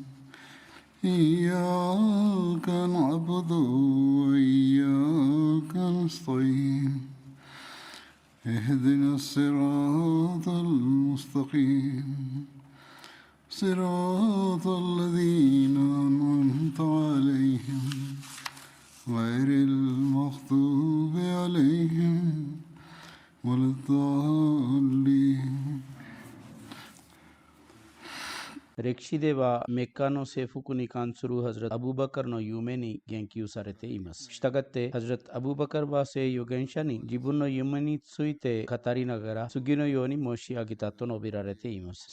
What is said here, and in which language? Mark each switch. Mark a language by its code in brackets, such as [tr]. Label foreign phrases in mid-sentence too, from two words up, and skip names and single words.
[ar] إياك نعبد وإياك نستعين اهدنا الصراط المستقيم صراط الذين أنعمت عليهم غير المغضوب عليهم ولا الضالين. [ja] 歴史ではメッカの征服に関するハズラト・アブーバカルの夢に言及されています。したがってハズラト・アブーバカルは聖預言者に自分の夢について語りながら次のように申し上げたと述べられています。